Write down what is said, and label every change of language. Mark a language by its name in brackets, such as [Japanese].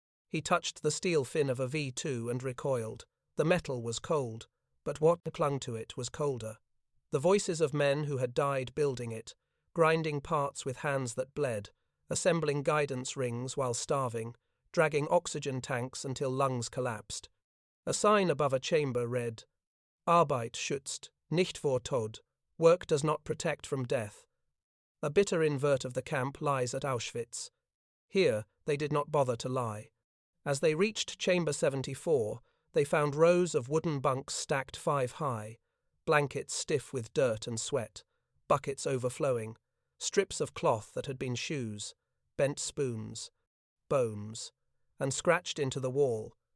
[English] He touched the steel fin of a V2 and recoiled. The metal was cold, but what clung to it was colder. The voices of men who had died building it, grinding parts with hands that bled, assembling guidance rings while starving, dragging oxygen tanks until lungs collapsed. A sign above a chamber read, [German] "Arbeit schützt, nicht vor Tod." [English] Work does not protect from death. A bitter invert of the camp lies at Auschwitz. Here they did not bother to lie. As they reached Chamber 74, they found rows of wooden bunks stacked 5 high, blankets stiff with dirt and sweat, buckets overflowing, strips of cloth that had been shoes, bent spoons, bones, and scratched into the wall.